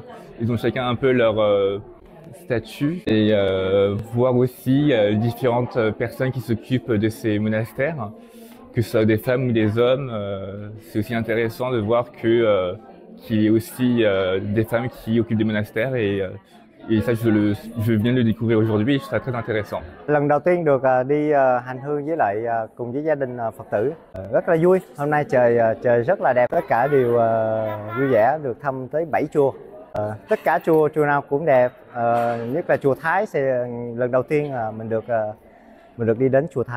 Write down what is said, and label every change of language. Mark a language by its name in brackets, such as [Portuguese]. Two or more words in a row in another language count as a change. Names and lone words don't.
[French] Ils ont chacun un peu leur statut et voir aussi différentes personnes qui s'occupent de ces monastères, que ce soit des femmes ou des hommes. C'est aussi intéressant de voir que qu'il y ait aussi des femmes qui occupent des monastères et ça je viens de le découvrir aujourd'hui et je trouve ça très intéressant. [Vietnamese] Lần đầu tiên được đi hành hương với lại cùng với gia đình Phật tử rất là vui. Hôm nay trời rất là đẹp, tất cả đều vui vẻ được thăm tới 7 chùa. Tất cả chùa nào cũng đẹp, nhất là chùa Thái thì lần đầu tiên mình được đi đến chùa Thái.